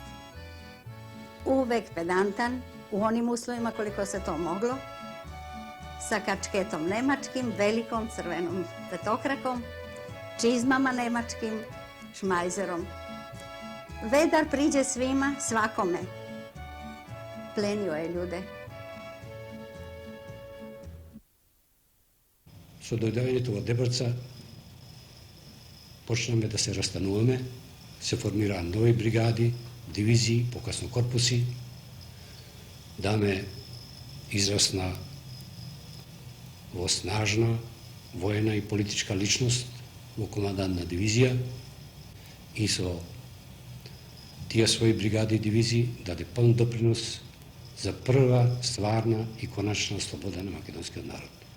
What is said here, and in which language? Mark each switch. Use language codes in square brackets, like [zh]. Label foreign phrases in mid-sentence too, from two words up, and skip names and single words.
[sr] Uvek pedantan, u onim uslovima koliko se to moglo, sa kačketom nemačkim, velikom crvenom petokrakom, čizmama nemačkim, šmajzerom. Vedar priđe svima, svakome. Plenio je ljude. [mk] Со дојдењето во Дебарца почнаме да се растануваме, се формираат нови бригади, дивизии, покасно корпуси. Даме израсна во снажна воена и политичка личност, во командантна дивизија и со тие своји бригади и дивизии даде пълн допринос за прва стварна и коначна слобода на македонскиот народ.